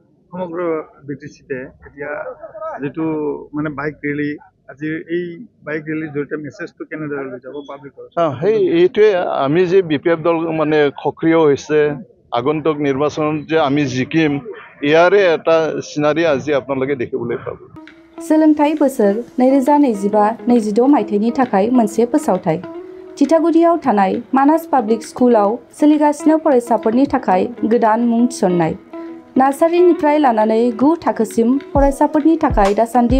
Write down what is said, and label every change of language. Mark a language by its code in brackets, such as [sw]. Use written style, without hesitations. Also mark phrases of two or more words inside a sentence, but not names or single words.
[as] সমগ্ৰ BTCতে এতিয়া যেটো মানে বাইক ৰেলী আজি এই বাইক ৰেলীৰ জৰিয়তে মেছেজটো কেনেদৰে লৈ যাব পাব্লিকৰ এইটোৱে আমি যে BPF দল মানে সক্ৰিয় হৈছে আগন্তুক নিৰ্বাচনত যে আমি জিকিম ইয়াৰে এটা সিনাৰি আজি আপোনালোকে দেখিবলৈ পাব [brx] सोलोंथाइ बोसोर 2025-26 मायथाइनि थाखाय मोनसे फोसावथाइ थिथागुरियाव थानाय मानास पाब्लिक स्कुलाव सोलिगासिनो फरायसाफोरनि थाखाय गोदान मुं थिसननाय नार्सारिनिफ्राय लानानै 9 थाखोसिम फरायसाफोरनि थाखाय दासान्दि